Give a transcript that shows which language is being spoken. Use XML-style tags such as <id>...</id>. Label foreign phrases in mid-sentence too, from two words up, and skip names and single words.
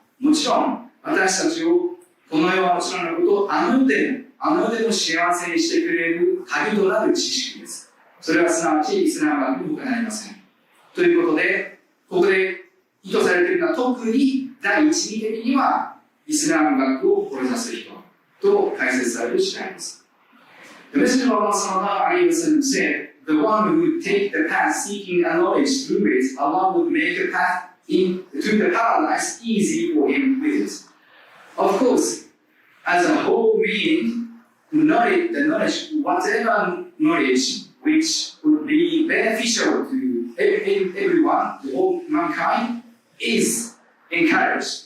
<ja>もちろん、私たちを、この世はもちろんのことを、あの世でも幸せにしてくれる鍵となる知識です。それはすなわちイスラム学に他なりません。ということで、ここで意図されているのは、特に第一義的には、イスラム学を志す人と解説される次第です。</ja> <en>The Messenger of Allah</en> <ar>صلى الله عليه وسلم</ar> <en>said, the one who would take the path seeking a knowledge through it, Allah would make the path to the paradise easy for him with it. Of course, as a whole meaning, knowledge, whatever knowledge which would be beneficial to everyone, to all mankind, is encouraged.</en>